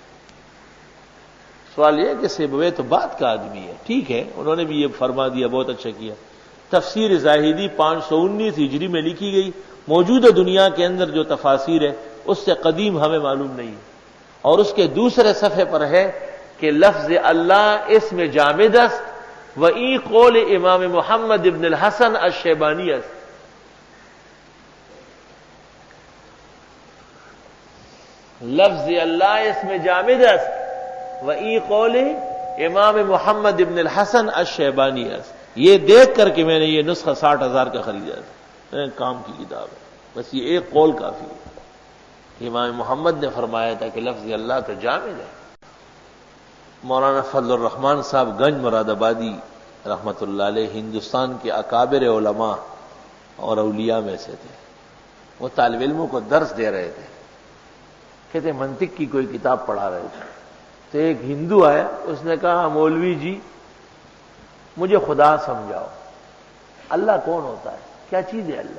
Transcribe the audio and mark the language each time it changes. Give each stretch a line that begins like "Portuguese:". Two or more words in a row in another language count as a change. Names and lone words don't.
Urdu: سوال یہ ہے کہ سیبویہ تو بعد کا آدمی ہے، ٹھیک ہے، انہوں نے بھی یہ فرما دیا، بہت اچھا کیا۔ تفسیر زاہدی 519 ہجری میں لکھی گئی، موجودہ دنیا کے اندر جو تفاسیر ہے اس سے قدیم ہمیں معلوم نہیں ہے، اور اس کے دوسرے صفحے پر ہے کہ
Persian: لفظ اللہ اسم جامد است و ای قول امام محمد ابن الحسن الشیبانی است، لفظ اللہ اسم جامد است و ای قول امام محمد ابن الحسن الشیبانی است۔
Urdu: یہ دیکھ کر کے میں نے یہ نسخہ 60,000 کا خریدا تھا، کام کی کتاب ہے، بس یہ ایک قول کافی ہے۔ امام محمد نے فرمایا تھا کہ لفظ اللہ تو جامد ہے۔ مولانا فضل الرحمان صاحب گنج مراد آبادی رحمت اللہ علیہ ہندوستان کے اکابر علماء اور اولیاء میں سے تھے، وہ طالب علموں کو درس دے رہے تھے، کہتے منطق کی کوئی کتاب پڑھا رہے تھے، تو ایک ہندو آیا، اس نے کہا مولوی جی مجھے خدا سمجھاؤ، اللہ کون ہوتا ہے، کیا چیز ہے اللہ؟